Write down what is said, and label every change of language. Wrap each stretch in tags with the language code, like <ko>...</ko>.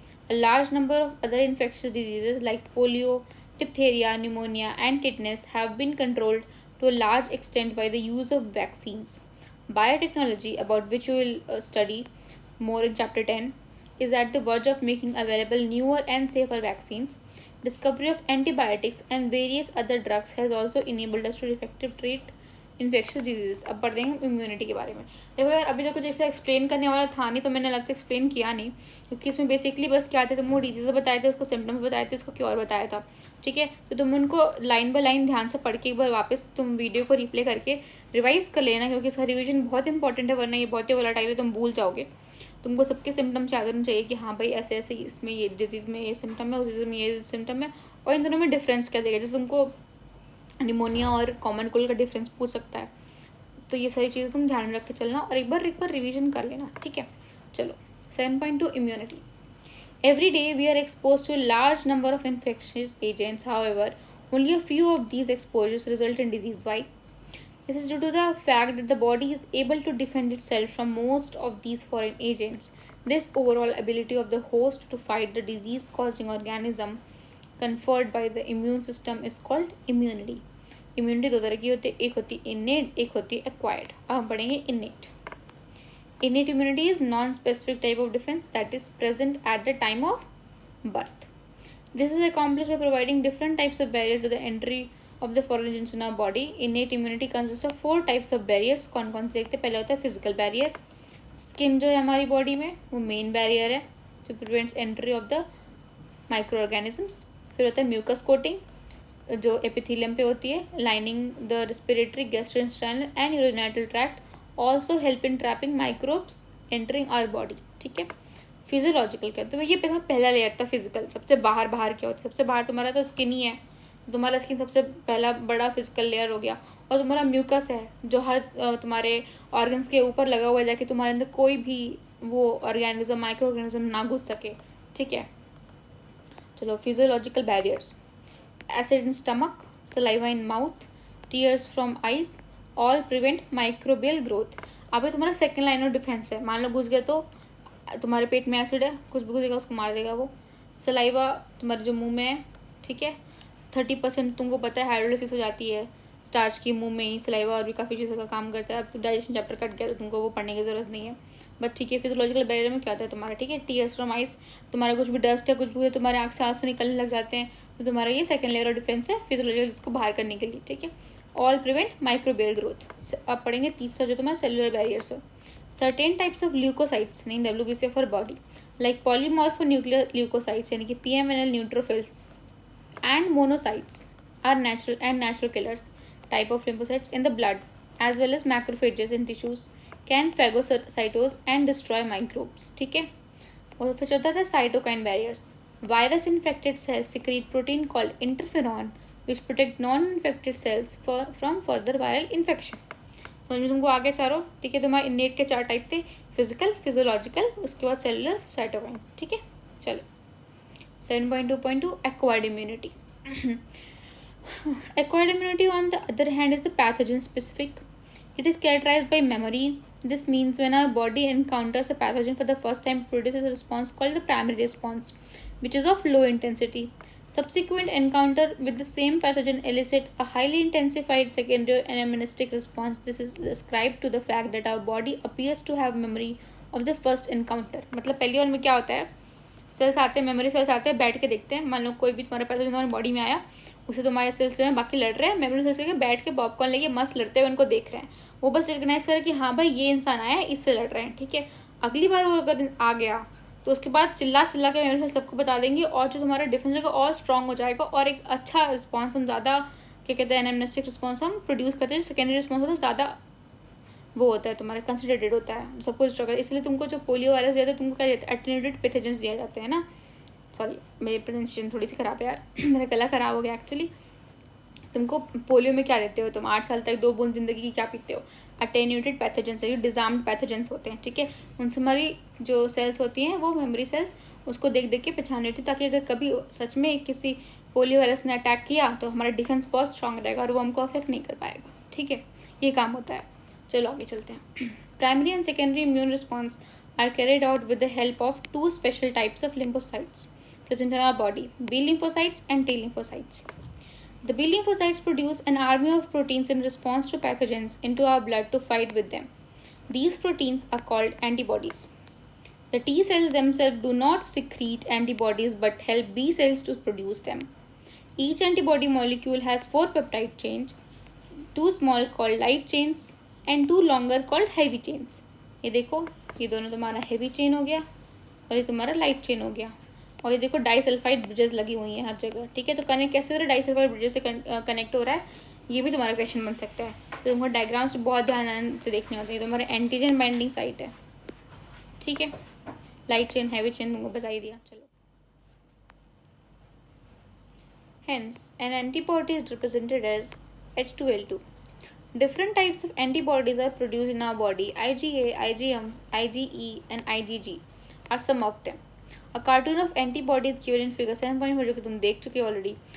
<en>A large number of other infectious diseases like polio, diphtheria, pneumonia, and tetanus have been controlled to a large extent by the use of vaccines. Biotechnology, about which we will study more in Chapter 10, is at the verge of making available newer and safer vaccines. Discovery of antibiotics and various other drugs has also enabled us to effectively treat infectious disease.</en> <hi>अब पढ़ देंगे immunity के बारे में. देखो यार, अभी तो कुछ ऐसा एक्सप्लेन करने वाला था नहीं, तो मैंने अलग से एक्सप्लेन किया नहीं, क्योंकि इसमें बेसिकली बस क्या थे, तुमको डिजीज़ बताए थे, उसको सिम्टम्स बताए थे, उसको क्योर बताया था. ठीक है, तो तुम उनको लाइन बाय लाइन ध्यान से पढ़ के एक बार वापस तुम वीडियो को रिप्ले करके रिवाइज कर लेना, क्योंकि इसका रिविजन बहुत इंपॉर्टेंट है, वरना ये बहुत ही वोलेटाइल है, तुम भूल जाओगे. तुमको सबके सिम्टम्स याद होने चाहिए कि हाँ भाई ऐसे ऐसे इसमें ये डिजीज़ में ये सिम्टम है, उस डिजीज़ में ये सिम्टम है, और इन दोनों में डिफरेंस क्या देगा। जैसे तुमको निमोनिया और कॉमन कोल्ड का डिफरेंस पूछ सकता है, तो ये सारी चीज़ें तुम ध्यान में रख के चलना और एक बार रिवीजन कर लेना, ठीक है। चलो 7.2 immunity.</hi> <en>Every day we are exposed to a large number of infectious agents. However, only a few of these exposures result in disease. Why? This is due to the fact that the body is able to defend itself from most of these foreign agents. This overall ability of the host to fight the disease causing organism conferred by the immune system is called immunity.</en> <hi>Immunity दो तरह की होती है, एक होती है innate, एक होती है acquired. अब हम पढ़ेंगे innate.</hi> <en>Innate immunity is non-specific type of defense that is present at the time of birth. This is accomplished by providing different types of barrier to the entry of the foreign agents in our body. Innate immunity consists of 4 types of barriers.</en> <hi>कौन कौन से देखते हैं? पहले होता है physical barrier. Skin जो है हमारी बॉडी में वो मेन बैरियर है जो</hi> <en>prevents entry of the microorganisms.</en> <hi>फिर होता है</hi> <en>mucus coating</en> <hi>जो epithelium पे होती है,</hi> <en>lining the respiratory, gastrointestinal and urinary tract, also help in trapping microbes entering our body,</en> <hi>ठीक है। फिजियोलॉजिकल क्या तो ये पहला लेयर था फिजिकल, सबसे बाहर क्या होता है, सबसे बाहर तुम्हारा तो स्किन ही है, तुम्हारा स्किन सबसे पहला बड़ा फिजिकल लेयर हो गया, और तुम्हारा म्यूकस है जो हर तुम्हारे ऑर्गन्स के ऊपर लगा हुआ है जाके तुम्हारे अंदर कोई भी वो ऑर्गेनिज्म माइक्रो ऑर्गेनिज्म ना घुस सके, ठीक है।</hi> <en>चलो physiological barriers, acid in stomach, saliva in mouth, tears from eyes, all prevent microbial growth.</en> <hi>अभी तुम्हारा सेकेंड लाइन ऑफ डिफेंस है, मान लो घुस गया तो तुम्हारे पेट में एसिड है, कुछ भी घुसेगा उसको मार देगा वो। सलाइवा तुम्हारे जो मुंह में है, ठीक है, 30% तुमको पता है हाइड्रोलिसिस हो जाती है स्टार्च की मुंह में ही, सलाइवा और भी काफ़ी चीज़ों का काम करता है। अब तो डाइजेशन चैप्टर कट गया तो तुमको वो पढ़ने की ज़रूरत नहीं है, बट ठीक है। फिजियोलॉजिकल बैरियर में क्या होता है तुम्हारा, ठीक है, टीयर्स फ्रॉम आइज, तुम्हारा कुछ भी डस्ट है कुछ भी है तुम्हारे आँख से आंसू निकलने लग जाते हैं, तो तुम्हारा ये सेकंड लेयर ऑफ डिफेंस है फिजियोलॉजिकल, उसको बाहर करने के लिए, ठीक है।</hi> <en>All prevent microbial growth.</en> <hi>अब पढ़ेंगे तीसरा जो तुम्हारा सेलुलर बैरियर्स है।</hi> <en>certain types of leukocytes in WBC of our body like polymorphonuclear leukocytes</en> <hi>यानी कि</hi> <en>PMNL neutrophils and monocytes are natural killers type of lymphocytes in the blood as well as macrophages in tissues can phagocytose and destroy microbes,</en> <hi>ठीक है। और फिर चौथा था cytokine barriers.</hi> <en>Virus infected cells secrete protein called interferon which protect non-infected cells from further viral infection.</en> <hi>समझ में तुमको आगे चारों, ठीक है। तुम्हारे innate के 4 टाइप थे, फिजिकल, फिजियोलॉजिकल, उसके बाद सेलुलर, साइटोकाइन, ठीक है। चलो 7.2.2 acquired immunity.</hi> <en>Acquired immunity on the other hand is the pathogen specific. It is characterized by memory. This means when our body encounters a pathogen for the first time, it produces a response called the primary response, which is of low intensity. Subsequent encounter with the same pathogen elicit a highly intensified secondary anamnestic response. This is ascribed to the fact that our body appears to have memory of the first encounter.</en> <hi>मतलब पहली बार में क्या होता है, sales आते हैं, memory cells आते हैं, बैठ के देखते हैं, मान लो कोई भी तुम्हारे पैथोजन तुम्हारी बॉडी में आया, उससे तुम्हारे सेल्स जो है बाकी लड़ रहे हैं, मेमोरी सेल्स के बैठ के पॉपकॉर्न लेके मस्त लड़ते हुए उनको देख रहे हैं, वो बस रिकग्नाइज करें कि हाँ भाई ये इंसान आया है, इससे लड़ रहे हैं, ठीक है। अगली बार वो अगर आ गया तो उसके बाद चिल्ला के मेमोरी सेल्स सबको बता देंगे, और जो तुम्हारा डिफेंस होगा और स्ट्रॉन्ग हो जाएगा, और एक अच्छा रिस्पॉन्स हम ज़्यादा क्या कहते हैं एनामनेस्टिक रिस्पॉन्स हम प्रोड्यूस करते हैं। सेकेंडरी रिस्पॉन्स होता है ज़्यादा वो होता है तुम्हारा कंसिडरेटेड होता है, सब कुछ स्ट्रगल। इसलिए तुमको जो पोलियो वायरस दिया था तुमको क्या देते हैं, एटेन्यूएटेड पैथोजेंस दिए जाते हैं ना। सॉरी मेरी प्रोनाउंसिएशन थोड़ी सी ख़राब है यार मेरा गला ख़राब हो गया एक्चुअली। तुमको पोलियो में क्या देते हो, तुम 8 साल तक 2 बूंद जिंदगी की क्या पीते हो, अटेन्यूएटेड पैथोजेंस है, जो डिजार्म्ड पैथोजेंस होते हैं, ठीक है। उनसे हमारी जो सेल्स होती हैं वो मेमोरी सेल्स उसको देख के पहचान लेती है, ताकि अगर कभी सच में किसी पोलियो वायरस ने अटैक किया तो हमारा डिफेंस बहुत स्ट्रांग रहेगा और वो हमको अफेक्ट नहीं कर पाएगा, ठीक है। ये काम होता है। चलो आगे चलते हैं।</hi> <en>Primary and secondary immune response are carried out with the help of 2 special types of lymphocytes present in our body, B lymphocytes and T lymphocytes. The B lymphocytes produce an army of proteins in response to pathogens into our blood to fight with them. These proteins are called antibodies. The T cells themselves do not secrete antibodies but help B cells to produce them. Each antibody molecule has 4 peptide chains, 2 small called light chains and 2 longer called heavy chains.</en> <hi>ये देखो, ये दोनों तुम्हारा heavy chain हो गया और ये तुम्हारा लाइट चेन हो गया, और ये देखो डाइसल्फाइड ब्रिजेस लगी हुई हैं हर जगह, ठीक है। तो कनेक्ट कैसे हो रहा है, डाइसल्फाइड ब्रिजेस से कनेक्ट हो रहा है, ये भी तुम्हारा क्वेश्चन बन सकता है। तो तुम्हारे डायग्राम्स बहुत ध्यान से देखने होते हैं। तुम्हारा एंटीजन बाइंडिंग साइट है, ठीक है। लाइट चेन, हैवी चेन तुमको बता ही दिया।</hi> <en>चलो, hence an antibody is represented as H2L2. Different types of antibodies are produced in our body. IgA, IgM, IgE, and IgG are some of them. A cartoon of antibodies given in figure 7.4</en> <hi>जो कि तुम देख चुके</hi> <en>already.</en>